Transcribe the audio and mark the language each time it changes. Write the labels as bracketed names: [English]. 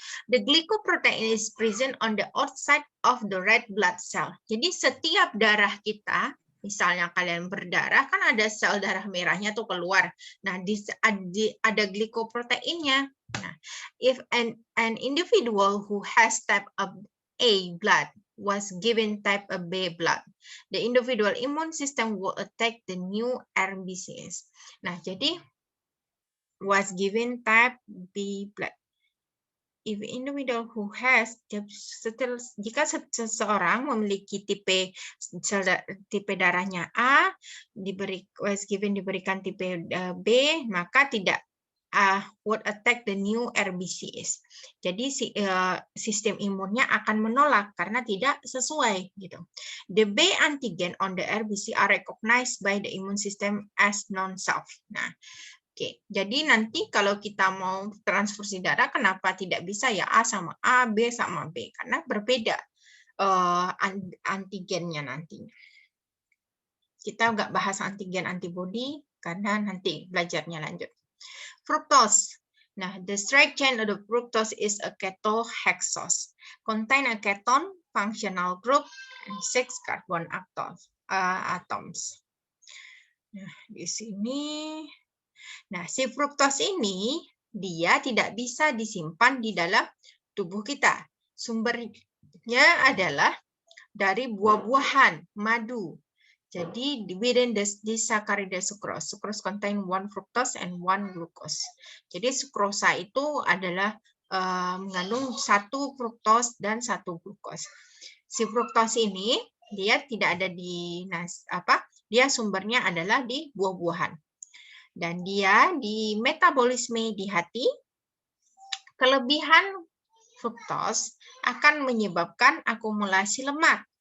[English] The glycoprotein is present on the outside of the red blood cell. [Indonesian] Jadi setiap darah kita, misalnya kalian berdarah, kan ada sel darah merahnya tuh keluar. Nah, ada glikoproteinnya. [English] Nah, if an individual who has type of A blood was given type of B blood, the individual immune system will attack the new RBCs. [Indonesian] Nah, jadi [English] was given type B blood. If individual who has, [Indonesian] jika seseorang memiliki tipe darahnya A, diberikan tipe B, maka tidak [English] would attack the new RBCs. [Indonesian] Jadi sistem imunnya akan menolak karena tidak sesuai gitu. [English] The B antigen on the RBC are recognized by the immune system as non-self. [Indonesian] Nah, oke, jadi nanti kalau kita mau transfusi darah, kenapa tidak bisa ya A sama A, B sama B? Karena berbeda antigennya nantinya. Kita nggak bahas antigen antibody karena nanti belajarnya lanjut. Fructose. [English] Nah, the straight chain of the fructose is a ketohexose, contain a ketone functional group and 6 carbon atoms. [Indonesian] Nah, di sini. Nah, si fructose ini dia tidak bisa disimpan di dalam tubuh kita. Sumbernya adalah dari buah-buahan, madu. Jadi [English] within the disaccharide sucrose. Sucrose contain 1 fructose and 1 glucose. [Indonesian] Jadi sukrosa itu adalah mengandung 1 fructose dan 1 glucose. Si fructose ini dia tidak ada di dia sumbernya adalah di buah-buahan. Dan dia di metabolisme di hati, kelebihan fructose akan menyebabkan akumulasi lemak.